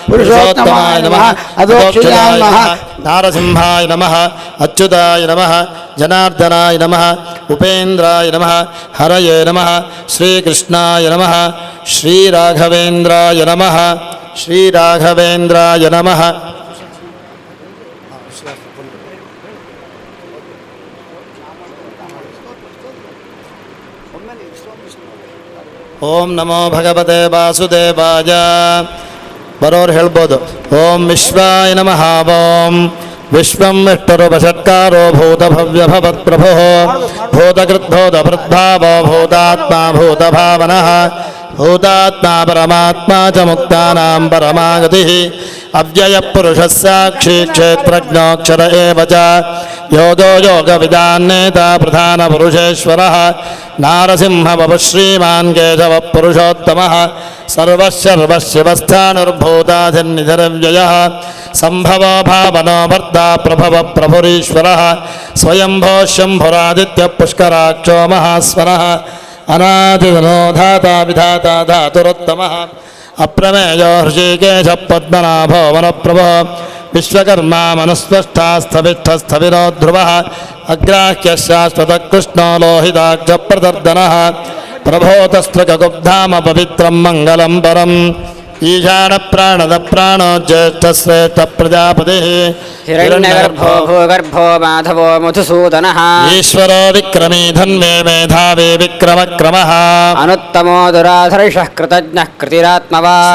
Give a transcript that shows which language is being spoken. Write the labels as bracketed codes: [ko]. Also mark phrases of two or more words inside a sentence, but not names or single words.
[sa] పురుషోత్తమాయ నమః అధోక్షజాయ నమః నారసింహాయ నమః అచ్యుతాయ నమః జనార్దనాయ నమః ఉపేంద్రాయ నమః హరయే నమః శ్రీకృష్ణాయ నమః శ్రీరాఘవేంద్రాయ నమః శ్రీరాఘవేంద్రాయ నమః. ಓಂ ನಮೋ ಭಗವತೆ ವಾಸುದೇವಾಯ. [kn] ಬರೋರು ಹೇಳ್ಬೋದು. [sa] ಓಂ ವಿಶ್ವಾಯ ನಮಃ. ಓಂ ವಿಶ್ವಂ ವಿಷ್ಣುರುಪಷಟ್ಕಾರೋ ಭೂತಭವ್ಯ ಭವತ್ಪ್ರಭೋ ಭೂತಕೃದ್ಭೂತಭೃದ್ಭಾವೋ ಭೂತಾತ್ಮಾ ಭೂತಭಾವನಃ ಭೂತಾತ್ಮಾ ಪರಮಾತ್ಮಾ ಚ ಮುಕ್ತಾನಾಂ ಪರಮಾಗತಿಃ ಅವ್ಯಯ ಪುರುಷಃ ಸಾಕ್ಷಿ ಕ್ಷೇತ್ರಜ್ಞೋಕ್ಷರ ಏವ ಚ ಯೋಗೋ ಯೋಗವಿದಾನ್ನೇತ ಪ್ರಧಾನ ಪುರುಷೇಶ್ವರಃ ನಾರಸಿಂಹ ವಪುಃ ಶ್ರೀಮಾನ್ ಕೇಶವ ಪುರುಷೋತ್ತಮಃ ಸರ್ವಶರ್ವಶಿವಸ್ಥಾನುರ್ಭೂತಾಧಿರ್ನಿಧಿರವ್ಯಯಃ ಸಂಭವೋ ಭಾವನೋ ಭರ್ತಾ ಪ್ರಭವ ಪ್ರಭುರೀಶ್ವರಃ ಸ್ವಯಂಭೋ ಶಂಭುರಾದಿತ್ಯ ಪುಷ್ಕರಾಕ್ಷೋ ಮಹಾಸ್ವರಃ ಅನಾದಿನೋ ಧಾತಾ ವಿಧಾತಾ ಧಾತುರುತ್ತಮಃ ಅಪ್ರಮೇಯೋ ಹೃಷಿಕೇಶ ಪದ್ಮನಾಭೋ ವನಪ್ರಭೋ ವಿಶ್ವಕರ್ಮಾ ಮನುಸ್ಪೃಷ್ಟಾ ಸ್ಥವಿಷ್ಠಸ್ಥವಿರೋ ಧ್ರುವಃ ಅಗ್ರಾಹ್ಯ ಶಾಶ್ವತ ಕೃಷ್ಣೋ ಲೋಹಿತಾಕ್ಷ ಪ್ರದರ್ದನಃ ಪ್ರಭೋತಸ್ತ್ರಕಗುಬ್ಧಾಮ ಪವಿತ್ರಂ ಮಂಗಲಂ ಪರಂ ಈಶಾನ ಪ್ರಾಣದ ಪ್ರಾಣೋ ಜ್ಯೇಷ್ಠ ಶ್ರೇಷ್ಠ ಪ್ರಜಾಪತಿ ಹಿರಣ್ಯಗರ್ಭೋ ಭೂಗರ್ಭೋ ಮಾಧವೋ ಮಧುಸೂದನಃ ಈಶ್ವರೋ ವಿಕ್ರಮೀ ಧನ್ವೇ ಮೇಧಾವಿ ವಿಕ್ರಮ ಕ್ರಮಃ ಅನುತ್ತಮೋ ದುರಾಧರ್ಷಃ ಕೃತಜ್ಞಃ ಕೃತಿರಾತ್ಮವಾನ್